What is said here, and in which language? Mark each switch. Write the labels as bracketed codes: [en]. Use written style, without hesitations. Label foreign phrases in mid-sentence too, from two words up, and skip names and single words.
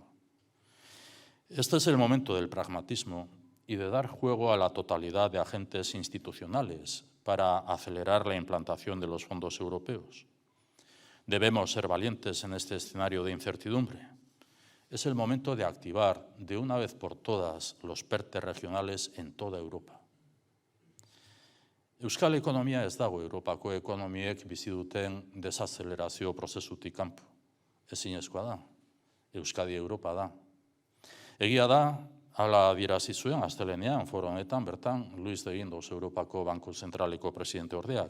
[es] Este es el momento del pragmatismo y de dar juego a la totalidad de agentes institucionales para acelerar la implantación de los fondos europeos. Debemos ser valientes en este escenario de incertidumbre. Es el momento de activar de una vez por todas los PERTE regionales en toda Europa. [eu] Euskal ekonomia ez dago Europako ekonomiek bizi duten desazelerazio prozesutik kanpo. Ezinezkoa da. Euskadi Europa da. Egia da, hala adierazi zuen astelehenean foro honetan bertan Luis de Guindos Europako Banku Zentraleko presidente ordeak.